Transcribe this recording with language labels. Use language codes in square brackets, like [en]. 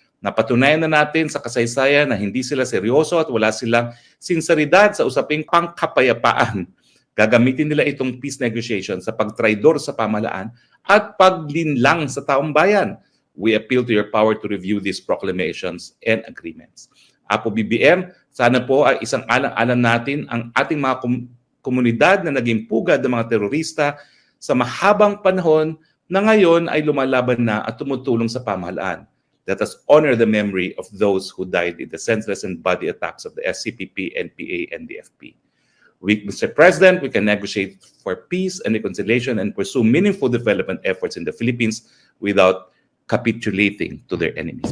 [tl] Napatunayan na natin sa kasaysayan na hindi sila seryoso at wala silang sinseridad sa usaping pangkapayapaan. Gagamitin nila itong peace negotiation sa pagtraidor sa pamahalaan at paglinlang sa taong bayan. [en] We appeal to your power to review these proclamations and agreements. [tl] Apo BBM, sana po ay isang alang-alang natin ang ating mga komunidad na naging pugad ng mga terorista sa mahabang panahon na ngayon ay lumalaban na at tumutulong sa pamahalaan. [en] Let us honor the memory of those who died in the senseless and bloody attacks of the SCPP, NPA, and DFP. Mr. President, we can negotiate for peace and reconciliation and pursue meaningful development efforts in the Philippines without capitulating to their enemies.